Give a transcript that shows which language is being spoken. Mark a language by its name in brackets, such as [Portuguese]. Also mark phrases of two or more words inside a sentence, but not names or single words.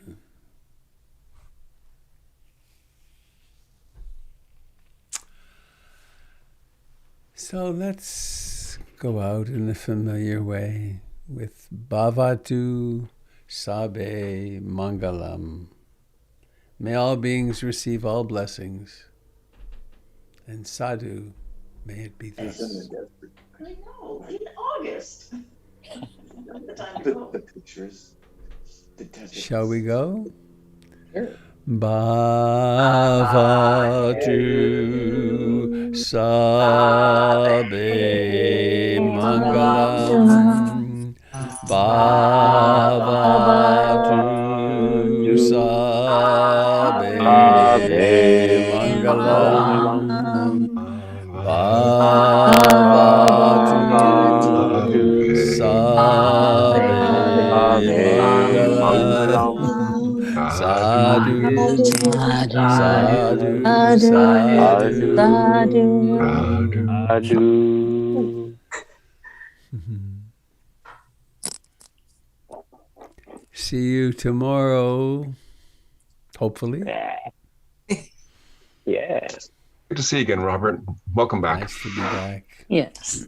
[English] So let's go out in the familiar way with [Pali] Bhavatu Sabe Mangalam. [English] May all beings receive all blessings. And sadhu, may it be And send thus. the I know, in August. the pictures. The desert. Shall we go? Sure. [Pali] Bhavatu sabe mangalam. Bhavatu sabe mangalam. Bhavatu sabe mangalam. Sadhu, sadhu, sadhu. [English] See you tomorrow, hopefully. Yeah. Good to see you again, Robert. Welcome back. Nice to be back. Yes.